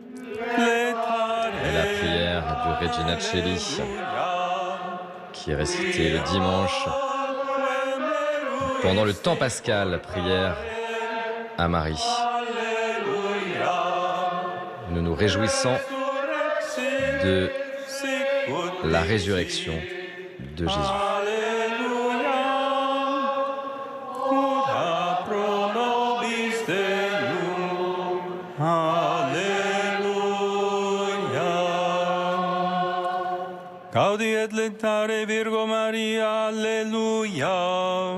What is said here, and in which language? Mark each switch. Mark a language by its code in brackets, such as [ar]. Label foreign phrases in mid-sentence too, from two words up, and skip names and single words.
[fr] La prière du Regina Celi qui est récitée le dimanche pendant le temps pascal, prière à Marie. Nous nous réjouissons de la résurrection de Jésus. [la] Gaudi et lectare Virgo Maria, alleluia.